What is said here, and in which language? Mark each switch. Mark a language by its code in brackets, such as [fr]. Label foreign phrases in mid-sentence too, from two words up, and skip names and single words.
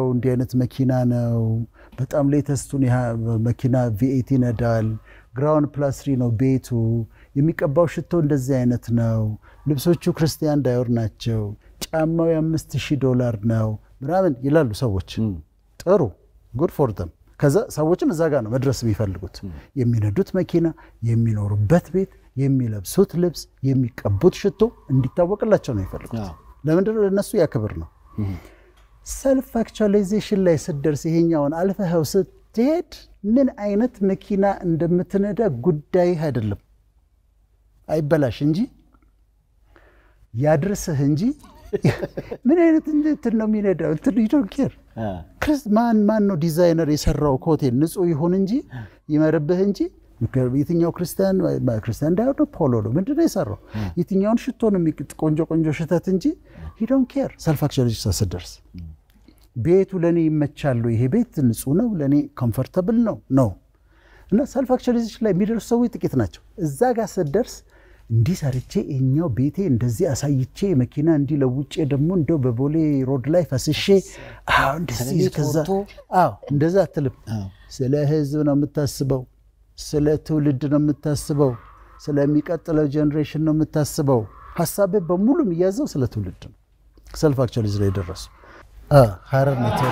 [am] እንዲህ አይነት መኪና ነው በጣም ሌተስቱን መኪና V8 ይነዳል [en] ground plus [am] 3 ነው ቤቱ የሚቀባው ሽቶ እንደዚህ አይነት ነው ልብሶቹ ክርስቲያን ዳዮር ናቸው ጫማው $5000 ነው ምናምን ይላሉ ሰዎች። ጥሩ [en] good for them። [am] ከዛ ሰዎችም እዛ ጋር ነው መድረስ የሚፈልጉት። የሚነዱት መኪና የሚኖሩበት ቤት የሚለብሱት ልብስ የሚቀቡት ሽቶ እንዲታወቅላቸው ነው የሚፈልጉት። ለምንድነው ለነሱ ያክብር ነው። [en] self actualization [am] ላይ ስትደርስ ይሄኛውን አልፈኸው ስትሄድ ምን አይነት መኪና እንደምትነዳ ጉዳይ አይደለም አይበላሽ እንጂ ያድርስህ እንጂ ምን አይነት እንትን ነው የሚነዳው እንትን [en] you don't care [am] ማን ነው ዲዛይነር የሰራው ኮቴል ንጹህ ይሁን እንጂ ይመርብህ እንጂ የትኛው ክርስቲያን ዳውዶ ፖሎ ነው ምንድነው የሰራው የትኛውን ሽቶ ነው ቆንጆ ሽተት እንጂ [en] you don't care self actualization [am] ስትደርስ ቤቱ ለኔ ይመቻል ይሄ ቤት ንጹህ ነው ለኔ ኮምፎርታብል ነው እና [en] self actualization [am] ላይ የሚደርሱ ሰዎች ጥቂት ናቸው እዛ ጋር ስትደርስ እንዲ ሰርቼ እኛው ቤቴ እንደዚህ አሳይቼ መኪና እንዲ ለውጬ ደሞ እንደው በቦሌ ሮድ ላይ ፈስሼ እንደዚህ ከዛ እንደዛ አትልም ስለ ህዝብ ነው የምታስበው ስለ ትውልድ ነው የምታስበው ስለሚቀጥለው ጄነሬሽን ነው የምታስበው ሐሳብ በሙሉ የሚያዘው ስለ ትውልድ ነው [en] self actualization [am] ላይ ደረሱ ሐረር ነው